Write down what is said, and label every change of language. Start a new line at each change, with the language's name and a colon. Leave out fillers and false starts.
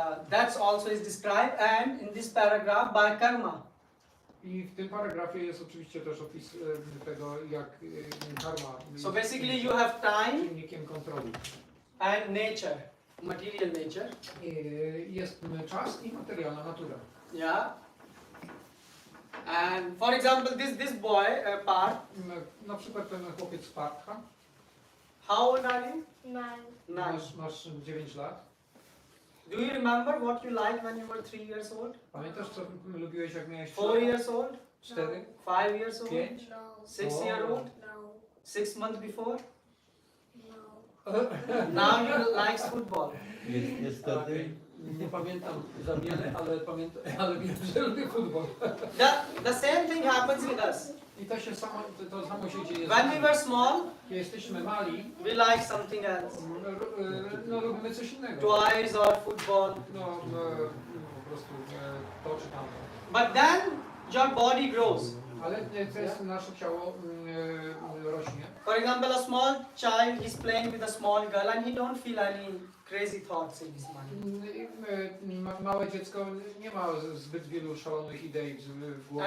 English: That's also is described and in this paragraph by karma.
Polish: I w tym paragrafie jest oczywiście też opis tego, jak karma
English: So basically you have time
Polish: czynnikiem kontroli.
English: and nature, material nature.
Polish: Jest czas i materialna natura.
English: Yeah. And for example, this boy, Parth,
Polish: Na przykład ten chłopiec Partha,
English: how old are you? 9.
Polish: masz 9 lat.
English: Do you remember what you liked when you were 3 years old?
Polish: Pamiętasz, co lubiłeś, jak miałeś
English: 4 years old? 4? 5 years old? 5? No. 6 years old? No. 6 months before? No. Now you like football.
Polish: Niestety. Nie pamiętam za wiele, ale wiem, że lubię futbol.
English: The same thing happens with us.
Polish: I to się samo, to samo się dzieje.
English: When we were small,
Polish: Kiedy jesteśmy mali,
English: we like something else.
Polish: no lubimy coś innego.
English: Toys or football.
Polish: Po prostu to czy tamto.
English: But then your body grows.
Polish: Ale to jest nasze ciało rośnie.
English: For example, a small child is playing with a small girl and he don't feel any crazy thoughts in his mind.
Polish: Małe dziecko nie ma zbyt wielu szalonych idei w głowie.